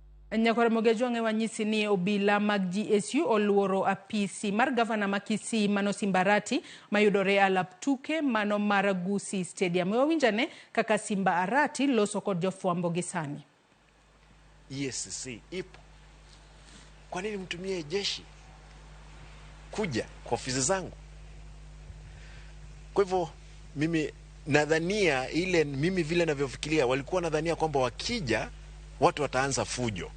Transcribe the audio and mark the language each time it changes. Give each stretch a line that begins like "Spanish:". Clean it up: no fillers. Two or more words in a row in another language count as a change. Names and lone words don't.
Luo (Kenya and Tanzania): Ramogi wanyisi ni obila mag GSU oluoro apise mar gavana ma Kisii mano Simba Arati mayudore alap tuke mano mar Kisii Stadium. Wawinjane kaka Simba Arati loso kod jofwambo gisani.
Swahili: GSU ipo. Kwa nini mtumie jeshi kuja kwa ofisi zangu? Kwa hivyo mimi nadhania mimi vile ninavyofikiria walikuwa nadhania kwamba wakija watu wataanza fujo.